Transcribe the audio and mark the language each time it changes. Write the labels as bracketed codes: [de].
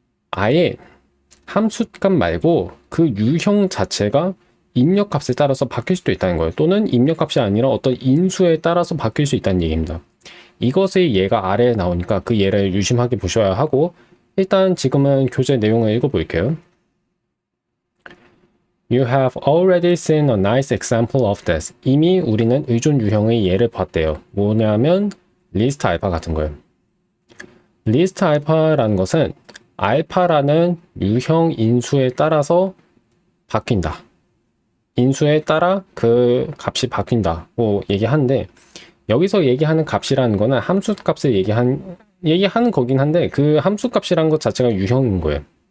[ko] 아예 함수값 말고 그 유형 자체가 입력값에 따라서 바뀔 수도 있다는 거예요. 또는 입력값이 아니라 어떤 인수에 따라서 바뀔 수 있다는 얘기입니다. 이것의 예가 아래에 나오니까 그 예를 유심하게 보셔야 하고, 일단 지금은 교재 내용을 읽어볼게요. [en] You have already seen a nice example of this. [ko] 이미 우리는 의존 유형의 예를 봤대요. 뭐냐면 리스트 알파 같은 거예요. 리스트 알파라는 것은 알파라는 유형 인수에 따라서 바뀐다. 인수에 따라 그 값이 바뀐다고 얘기하는데, 여기서 얘기하는 값이라는 거는 함수 값을 얘기하는 거긴 한데, 그 함수 값이라는 것 자체가 유형인 거예요.